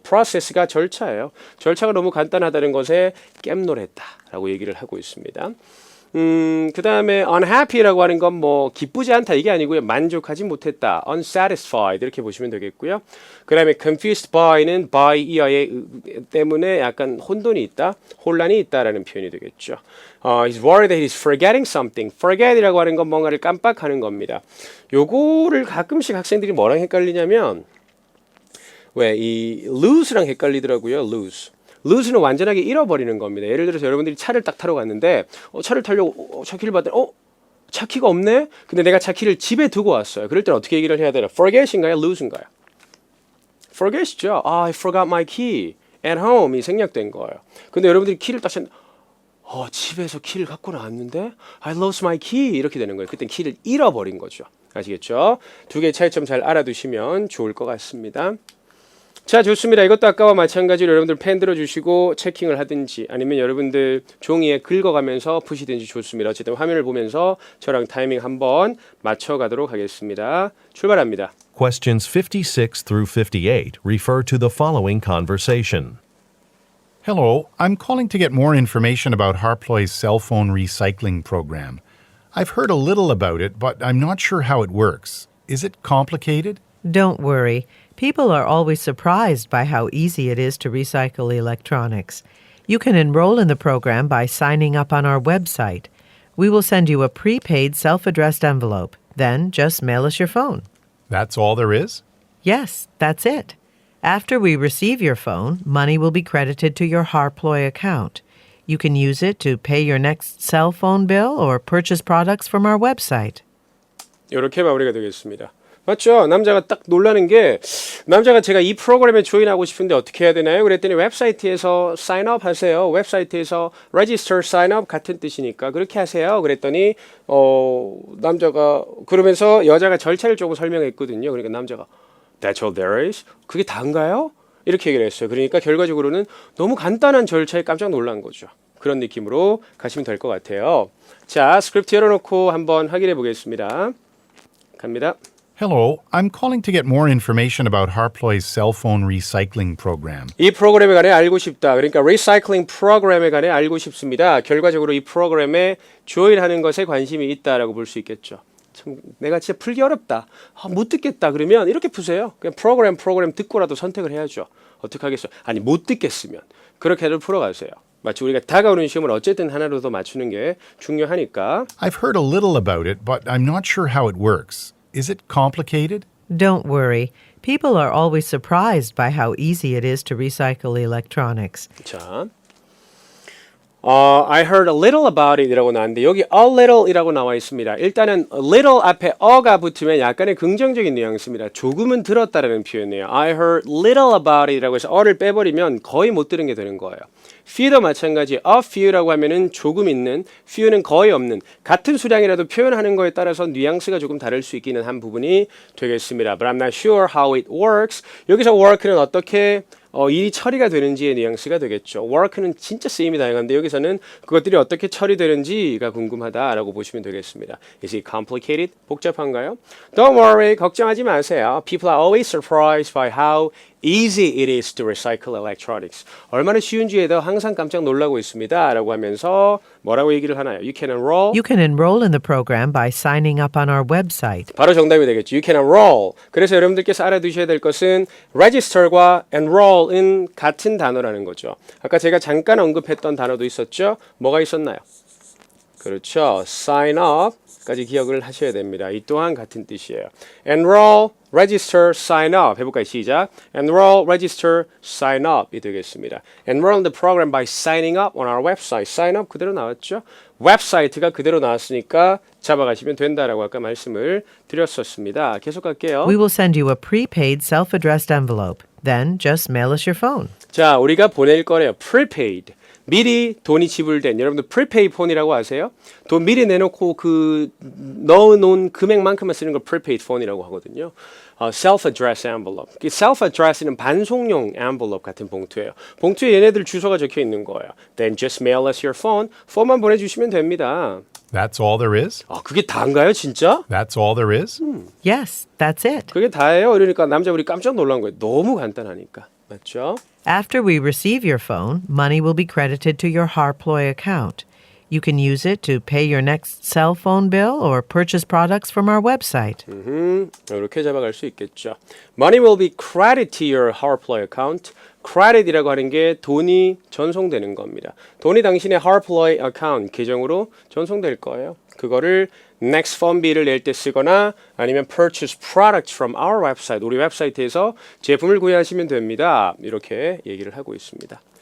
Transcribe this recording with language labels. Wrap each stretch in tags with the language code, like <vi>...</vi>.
<ko>process가 절차예요. 절차가 너무 간단하다는 것에 깜놀했다. 라고 얘기를 하고 있습니다. 그 다음에 unhappy라고 하는 건 뭐 기쁘지 않다 이게 아니고요. 만족하지 못했다. unsatisfied 이렇게 보시면 되겠고요. 그 다음에 confused by는 by 이하의 때문에 약간 혼돈이 있다, 혼란이 있다라는 표현이 되겠죠.</ko> <en>He's worried that he's forgetting something.</en> <ko>forget이라고 하는 건 뭔가를 깜빡하는 겁니다. 요거를 가끔씩 학생들이 뭐랑 헷갈리냐면 왜 이 lose랑 헷갈리더라고요. lose는 완전하게 잃어버리는 겁니다. 예를 들어서 여러분들이 차를 딱 타러 갔는데 차를 타려고 차 키를 봤더니 차 키가 없네? 근데 내가 차 키를 집에 두고 왔어요. 그럴 때는 어떻게 얘기를 해야 되나? forget인가요? lose인가요? forget이죠.</ko> <en>I forgot my key at home</en> <ko>이 생략된 거예요. 근데 여러분들이 키를 딱 찾는데 집에서 키를 갖고 나왔는데</ko> <en>I lost my key</en> <ko>이렇게 되는 거예요. 그땐 키를 잃어버린 거죠. 아시겠죠? 두 개의 차이점 잘 알아두시면 좋을 것 같습니다. 자, 좋습니다. 이것도 아까와 마찬가지로 여러분들 펜 들어주시고 체킹을 하든지 아니면 여러분들 종이에 긁어가면서 푸시든지 좋습니다. 어쨌든 화면을 보면서 저랑 타이밍 한번 맞춰가도록 하겠습니다. 출발합니다.</ko> <en>Questions 56 through 58 refer to the following conversation. Hello, I'm calling to get more information about Harploy's cell phone recycling program. I've heard a little about it, but I'm not sure how it works. Is it complicated? Don't worry. People are always surprised by how easy it is to recycle electronics. You can enroll in the program by signing up on our website. We will send you a prepaid self-addressed envelope. Then just mail us your phone. That's all there is? Yes, that's it. After we receive your phone, money will be credited to your Harploy account. You can use it to pay your next cell phone bill or purchase products from our website.</en> <ko>이렇게 마무리가 되겠습니다. 맞죠? 남자가 딱 놀라는 게 남자가 제가 이 프로그램에 조인하고 싶은데 어떻게 해야 되나요? 그랬더니 웹사이트에서 사인업 하세요. 웹사이트에서 register sign up 같은 뜻이니까 그렇게 하세요. 그랬더니 남자가 그러면서 여자가 절차를 조금 설명했거든요. 그러니까 남자가</ko> <en>That's all there is?</en> <ko>그게 다인가요? 이렇게 얘기를 했어요. 그러니까 결과적으로는 너무 간단한 절차에 깜짝 놀란 거죠. 그런 느낌으로 가시면 될 것 같아요. 자, 스크립트 열어놓고 한번 확인해 보겠습니다. 갑니다. Hello, I'm calling to get more information about Harploy's cell phone recycling program. 이 프로그램에 관해 알고 싶다. 그러니까 리사이클링 프로그램에 관해 알고 싶습니다. 결과적으로 이 프로그램에 조인하는 것에 관심이 있다라고 볼 수 있겠죠. 참 내가 진짜 풀기 어렵다. 못 듣겠다. 그러면 이렇게 푸세요. 그냥 프로그램 듣고라도 선택을 해야죠. 어떻게 하겠어요? 아니 못 듣겠으면 그렇게라도 풀어가세요. 마치 우리가 다가오는 시험을 어쨌든 하나로 더 맞추는 게 중요하니까.</ko> <en>I've heard a little about it, but I'm not sure how it works. Is it complicated? Don't worry. People are always surprised by how easy it is to recycle electronics. 자, I heard a little about it</en> <ko>이라고 나왔는데 여기</ko> <en>a little</en> <ko>이라고 나와 있습니다. 일단은 little 앞에 어가 붙으면 약간의 긍정적인 뉘앙스입니다. 조금은 들었다라는 표현이에요.</ko> <en>I heard little about it</en> <ko>이라고 해서 어를 빼버리면 거의 못 들은 게 되는 거예요. few도 마찬가지. a few라고 하면은 조금 있는, few는 거의 없는, 같은 수량이라도 표현하는 거에 따라서 뉘앙스가 조금 다를 수 있기는 한 부분이 되겠습니다.</ko> <en>But I'm not sure how it works.</en> <ko>여기서 work는 어떻게 일이 처리가 되는지의 뉘앙스가 되겠죠. work는 진짜 쓰임이 다양한데 여기서는 그것들이 어떻게 처리되는지가 궁금하다라고 보시면 되겠습니다.</ko> <en>Is it complicated?</en> <ko>복잡한가요?</ko> <en>Don't worry,</en> <ko>걱정하지 마세요.</ko> <en>People are always surprised by how easy it is to recycle electronics.</en> <ko>얼마나 쉬운지에 대해 항상 깜짝 놀라고 있습니다. 라고 하면서 뭐라고 얘기를 하나요?</ko> <en>You can enroll. You can enroll in the program by signing up on our website.</en> <ko>바로 정답이 되겠죠.</ko> <en>You can enroll.</en> <ko>그래서 여러분들께서 알아두셔야 될 것은 register과 enroll은 같은 단어라는 거죠. 아까 제가 잠깐 언급했던 단어도 있었죠. 뭐가 있었나요? 그렇죠. sign up까지 기억을 하셔야 됩니다. 이 또한 같은 뜻이에요. enroll, register, sign up 해볼까요? 시작.</ko> <en>enroll, register, sign up</en> <ko>이 되겠습니다.</ko> <en>enroll in the program by signing up on our website.</en> <ko>sign up 그대로 나왔죠. 웹사이트가 그대로 나왔으니까 잡아가시면 된다라고 아까 말씀을 드렸었습니다. 계속 갈게요.</ko> <en>We will send you a prepaid self-addressed envelope. Then just mail us your phone.</en> <ko>자, 우리가 보낼 거래요. prepaid. 미리 돈이 지불된, 여러분들 prepaid 폰이라고 아세요? 돈 미리 내놓고 그 넣어놓은 금액만큼만 쓰는 걸 prepaid 폰이라고 하거든요.</ko> <en>self-addressed envelope.</en> <ko>self-address는 반송용 envelope 같은 봉투예요. 봉투에 얘네들 주소가 적혀 있는 거예요.</ko> <en>Then just mail us your phone.</en> <ko>폰만 보내주시면 됩니다.</ko> <en>That's all there is?</en> <ko>그게 다인가요, 진짜?</ko> <en>That's all there is? Yes, that's it.</en> <ko>그게 다예요. 이러니까 남자분이 깜짝 놀란 거예요. 너무 간단하니까. 맞죠?</ko> <en>After we receive your phone, money will be credited to your Harploy account. You can use it to pay your next cell phone bill or purchase products from our website.</en> <ko>이렇게 잡아갈 수 있겠죠.</ko> <en>Money will be credited to your Harploy account.</en> <ko>credit이라고 하는 게 돈이 전송되는 겁니다. 돈이 당신의 Harploy account 계정으로 전송될 거예요. 그거를 next phone bill을 낼 때 쓰거나 아니면</ko> <en>purchase products from our website,</en> <ko>우리 웹사이트에서 제품을 구매하시면 됩니다. 이렇게 얘기를 하고 있습니다.</ko>